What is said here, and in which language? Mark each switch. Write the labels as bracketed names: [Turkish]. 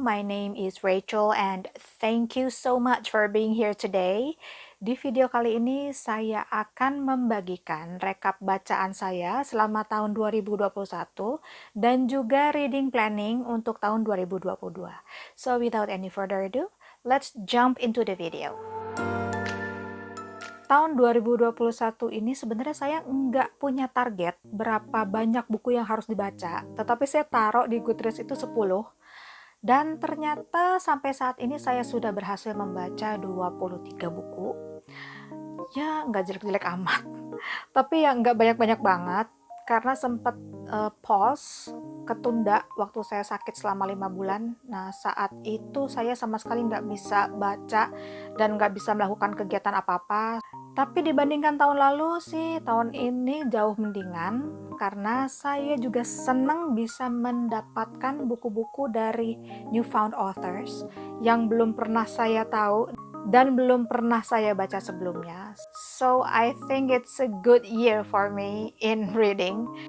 [English] My name is Rachel and thank you so much for being here today. [Indonesian] Di video kali ini saya akan membagikan rekap bacaan saya selama tahun 2021 dan juga reading planning untuk tahun 2022. [English] So without any further ado, let's jump into the video. [Indonesian] Tahun 2021 ini sebenarnya saya nggak punya target berapa banyak buku yang harus dibaca, tetapi saya taruh di Goodreads itu 10, dan ternyata sampai saat ini saya sudah berhasil membaca 23 buku. Ya, nggak jelek-jelek amat, tapi ya nggak banyak-banyak banget, karena sempat pause, ketunda waktu saya sakit selama 5 bulan. Nah, saat itu saya sama sekali nggak bisa baca dan nggak bisa melakukan kegiatan apa-apa. Tapi dibandingkan tahun lalu sih, tahun ini jauh mendingan karena saya juga senang bisa mendapatkan buku-buku dari newfound authors yang belum pernah saya tahu dan belum pernah saya baca sebelumnya. [English] So I think it's a good year for me in reading.